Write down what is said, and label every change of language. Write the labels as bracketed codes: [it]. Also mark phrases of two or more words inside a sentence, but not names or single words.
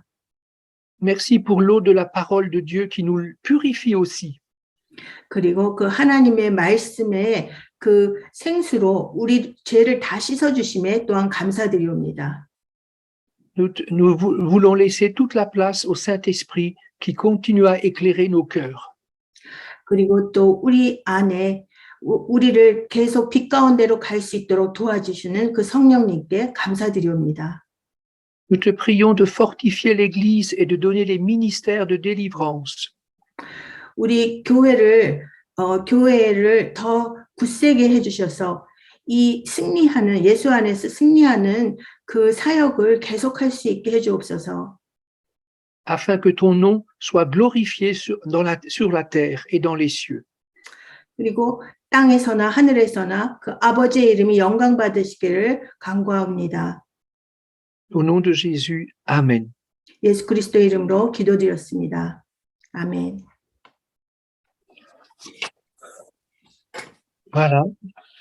[fr] Merci pour l'eau de la parole de Dieu qui nous purifie aussi. [ko] 그리고 그 하나님의 말씀에 그 생수로 우리 죄를 다 씻어주심에 또한 감사드리옵니다. [fr] Nous voulons laisser toute la place au Saint-Esprit qui continue à éclairer nos cœurs. [ko] 그리고 또 우리 안에 우리를 계속 빛 가운데로 갈 수 있도록 도와주시는 그 성령님께 감사드리옵니다. [fr] Nous te prions de fortifier l'Église et de donner les ministères de délivrance. [ko] 우리 교회를 더 굳세게 해주셔서 이 승리하는 예수 안에서 승리하는 그 사역을 계속할 수 있게 해주옵소서. [fr] Afin que ton nom soit glorifié sur la terre et dans les cieux. [ko] 그리고 땅에서나 하늘에서나 그 아버지의 이름이 영광 받으시기를 간구합니다. [fr] Au nom de Jésus, Amen. [ko] 예수 그리스도의 이름으로 기도드렸습니다. 아멘. [fr] Voilà.